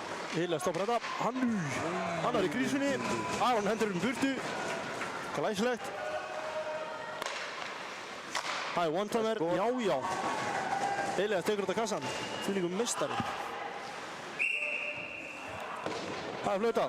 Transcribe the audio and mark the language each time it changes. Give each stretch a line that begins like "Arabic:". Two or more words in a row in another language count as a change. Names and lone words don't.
Icelandic: Elias stoppar þetta. Hann er í grísunni. Aron hendur burtu. Glæsilegt. Það er one-timer. Já. Elias tekur þetta kassan. Þvílíkur meistari. Það er flautað.